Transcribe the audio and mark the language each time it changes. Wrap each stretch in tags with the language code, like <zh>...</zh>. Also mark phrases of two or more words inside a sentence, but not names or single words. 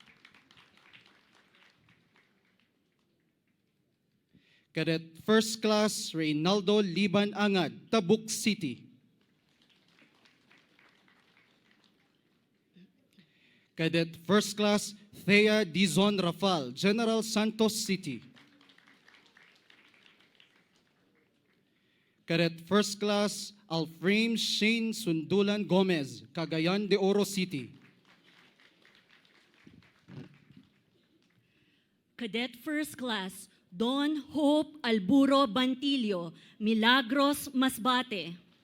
<en>Cadet First Class Reynaldo Liban Angad, Tabuk City. Cadet First Class Thea Dizon Rafal, General Santos City. Cadet First Class Alframe Shane Sundulan Gomez, Cagayan de Oro City. Cadet First Class Don Hope Alburo Bantillo, Milagros, Masbate.</en>